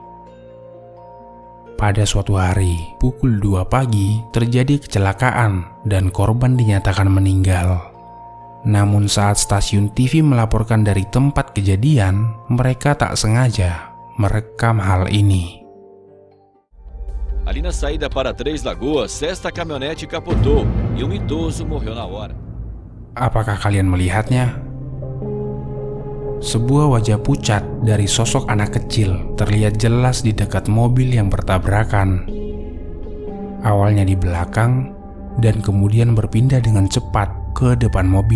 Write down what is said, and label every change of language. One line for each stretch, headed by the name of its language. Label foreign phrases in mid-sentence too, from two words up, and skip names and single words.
Indonesian: Pada suatu hari, pukul 2 pagi, terjadi kecelakaan dan korban dinyatakan meninggal. Namun saat stasiun TV melaporkan dari tempat kejadian, mereka tak sengaja merekam hal ini.
Portuguese: Ali na saída para Três Lagoas, esta caminhonete capotou e idoso morreu na hora.
Indonesian: Apakah kalian melihatnya? Sebuah wajah pucat dari sosok anak kecil terlihat jelas di dekat mobil yang bertabrakan. Awalnya di belakang dan kemudian berpindah dengan cepat ke depan mobil.